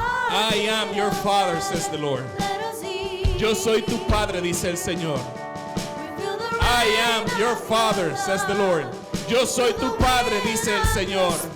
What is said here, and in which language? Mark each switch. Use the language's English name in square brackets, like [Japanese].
[English] I am your father, says the Lord. [Spanish] Yo soy tu padre, dice el Señor. [English] I am your father, says the Lord. [Spanish] Yo soy tu padre, dice el Señor.